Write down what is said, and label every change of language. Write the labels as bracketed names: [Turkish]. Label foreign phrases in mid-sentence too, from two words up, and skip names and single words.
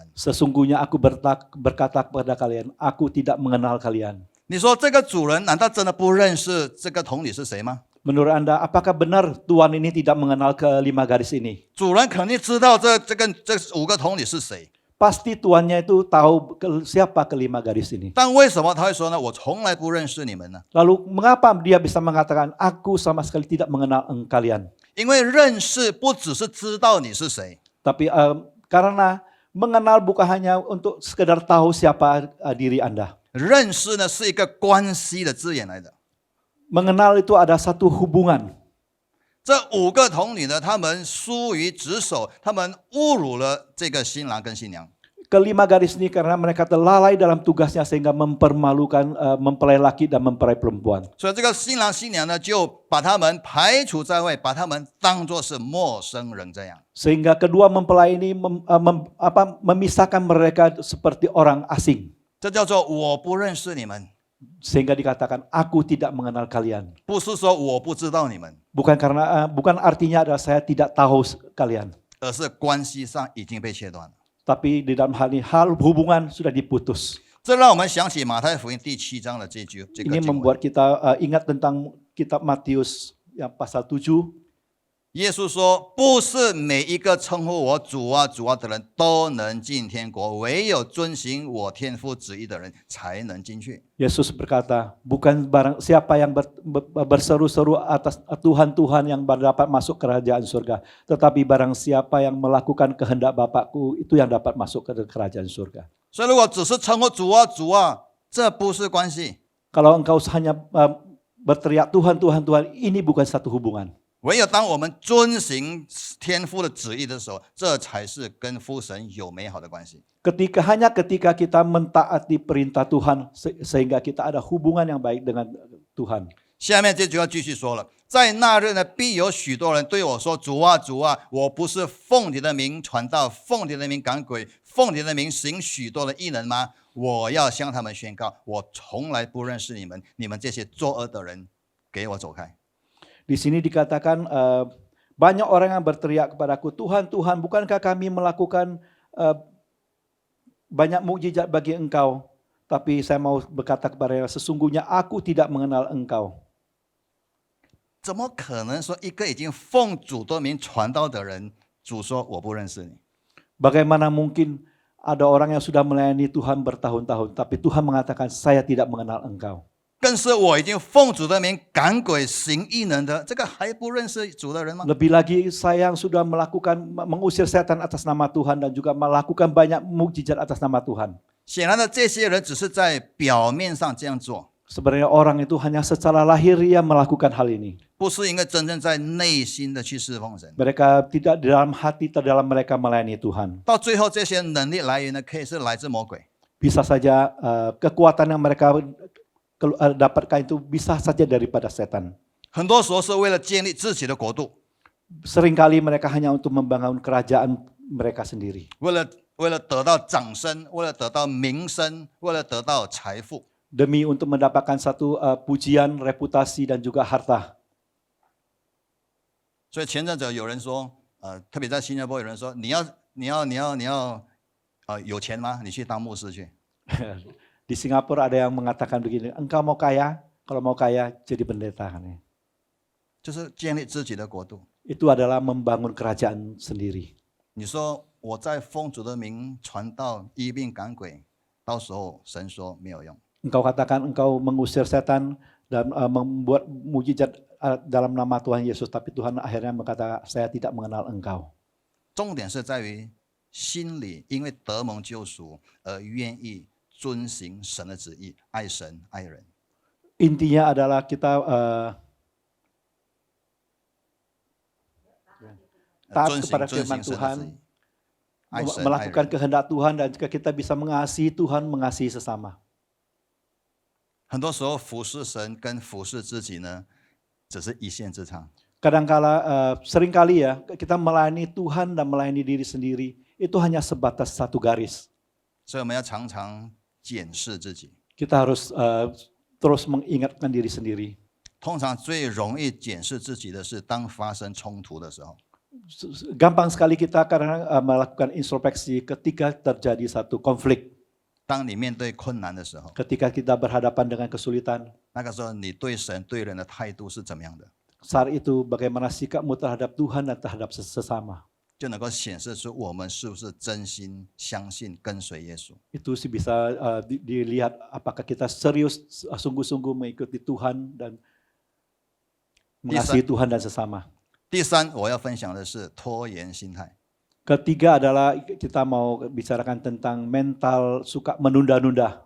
[Indonesian] Sesungguhnya aku berkata kepada kalian, aku tidak mengenal kalian. [Chinese] 你说这个主人难道真的不认识这个童女是谁吗？ [Indonesian] Menurut Anda, apakah benar Tuhan ini tidak mengenal kelima gadis ini? [Chinese] 主人肯定知道这5个童女是谁， [Indonesian] Pasti tuannya itu tahu siapa kelima gadis ini. [Chinese] 但为什么他会说呢？我从来不认识你们呢？ [Indonesian] Lalu mengapa dia bisa mengatakan, aku sama sekali tidak mengenal kalian? [Chinese] 因为认识不只是知道你是谁， [Indonesian] Tapi karena mengenal bukan hanya untuk sekedar tahu siapa diri Anda. [Chinese] 认识呢是一个关系的字眼来的。 [Indonesian] Mengenal itu ada satu hubungan. [Chinese] 这5个童女呢，她们疏于职守，她们侮辱了这个新郎跟新娘。 [Indonesian] Kelima gadis ini karena mereka lalai dalam tugasnya sehingga mempermalukan mempelai laki dan mempelai perempuan. [Chinese] 所以这个新郎新娘呢，就把他们排除在外，把他们当作是陌生人这样。 [Indonesian] Sehingga kedua mempelai ini memisahkan mereka seperti orang asing. [Chinese] 这叫做我不认识你们， [Indonesian] Sehingga dikatakan, aku tidak mengenal kalian. [Chinese] 不是说我不知道你们， [Indonesian] Bukan artinya adalah saya tidak tahu kalian. [Chinese] 而是关系上已经被切断了。 [Indonesian] Tapi di dalam hal ini, hubungan sudah diputus. [Chinese] 这让我们想起马太福音第7章的这个 [Indonesian] Ini [Chinese] 经文。 [Indonesian] membuat kita ingat tentang kitab Matius yang pasal 7. [Chinese] 耶稣说：“不是每一个称呼我主啊主啊的人都能进天国，唯有遵行我天父旨意的人才能进去。” [Indonesian] Yesus berkata, bukan barang siapa yang berseru-seru atas Tuhan Tuhan yang dapat masuk kerajaan surga, tetapi barang siapa yang melakukan kehendak Bapakku itu yang dapat masuk ke kerajaan surga. [Chinese] 所以，如果只是称呼主啊主啊，这不是关系。 [Indonesian] Kalau engkau hanya berteriak Tuhan Tuhan Tuhan, ini bukan satu hubungan. [Chinese] 唯有当我们遵行天父的旨意的时候，这才是跟父神有美好的关系。 [Indonesian] Hanya ketika kita mentaati perintah Tuhan sehingga kita ada hubungan yang baik dengan Tuhan. [Chinese] 下面这句话继续说了，在那日呢，必有许多人对我说：“主啊，主啊，我不是奉你的名传道，奉你的名赶鬼，奉你的名行许多的异能吗？我要向他们宣告，我从来不认识你们，你们这些作恶的人，给我走开。” [Indonesian] Di sini dikatakan banyak orang yang berteriak kepadaku, Tuhan, Tuhan, bukankah kami melakukan banyak mukjizat bagi engkau? Tapi saya mau berkata kepada mereka, sesungguhnya aku tidak mengenal engkau. [Chinese] 怎么可能说一个已经奉主的名传道的人， 主说我不认识你。 [Indonesian] Bagaimana mungkin ada orang yang sudah melayani Tuhan bertahun-tahun, tapi Tuhan mengatakan saya tidak mengenal engkau. [Chinese] 更是我已经奉主的名赶鬼行异能的，这个还不认识主的人吗？ [Indonesian] Lebih lagi saya yang sudah mengusir setan atas nama Tuhan dan juga melakukan banyak mukjizat atas nama Tuhan. [Chinese] 显然的，这些人只是在表面上这样做， [Indonesian] Sebenarnya orang itu hanya secara lahiriah melakukan hal ini. [Chinese] 不是因为真正在内心的去侍奉神。 [Indonesian] Mereka tidak di dalam hati, terdalam mereka melayani Tuhan. [Chinese] 到最后，这些能力来源呢，可以是来自魔鬼， [Indonesian] Bisa saja kekuatan yang mereka dapatkan itu bisa saja daripada setan. [Chinese] 很多时候是为了建立自己的国度， [Indonesian] Seringkali mereka hanya untuk membangun kerajaan mereka sendiri. [Chinese] 为了得到掌声，为了得到名声，为了得到财富。 [Indonesian] Demi untuk mendapatkan satu pujian, reputasi dan juga harta. [Chinese] 所以前阵子有人说，特别在新加坡有人说，你要有钱吗？你去当牧师去。 [Indonesian] Di Singapura ada yang mengatakan begini, engkau mau kaya? Kalau mau kaya jadi pendeta. [Chinese] 就是建立自己的国度。 [Indonesian] Itu adalah membangun kerajaan sendiri. [Chinese] 你说我在奉主的名传道、医病赶鬼，到时候神说没有用。 [Indonesian] Engkau katakan engkau mengusir setan dan membuat mujizat dalam nama Tuhan Yesus, tapi Tuhan akhirnya berkata, saya tidak mengenal engkau. [Chinese] 重点是在于心里，因为得蒙救赎而愿意遵行神的旨意，爱神爱人。 [Indonesian] Intinya adalah kita taat [Chinese] 遵 [Indonesian] kepada [Chinese] 行 [Indonesian] firman [Chinese] 神的旨 [Indonesian] Tuhan, [Chinese] 意，爱神爱 [Indonesian] melakukan [Chinese] 人。 [Indonesian] kehendak Tuhan dan juga kita bisa mengasihi Tuhan, mengasihi sesama. [Chinese] 很多时候服侍神跟服侍自己呢，只是一线之差。 [Indonesian] Kadangkala seringkali ya kita melayani Tuhan dan melayani diri sendiri itu hanya sebatas satu garis. [Chinese] 所以我们要常常检视自己。 [Indonesian] Kita harus terus mengingatkan diri sendiri. [Chinese] 通常最容易检视自己的是，当发生冲突的时候， [Indonesian] Gampang sekali kita karena melakukan introspeksi ketika terjadi satu konflik, [Chinese] 当你面对困难的时候， [Indonesian] ketika kita berhadapan dengan kesulitan. [Chinese] 那个时候你对神对人的态度是怎么样的， [Indonesian] Saat itu bagaimana sikapmu terhadap Tuhan dan terhadap sesama. [Chinese] 就能够显示出我们是不是真心相信跟随耶稣。 [Indonesian] Itu sih bisa dilihat apakah kita serius sungguh-sungguh mengikuti Tuhan dan mengasihi Tuhan dan sesama. [Chinese] 第三，我要分享的是拖延心态。 [Indonesian] Ketiga adalah kita mau bicarakan tentang mental suka menunda-nunda,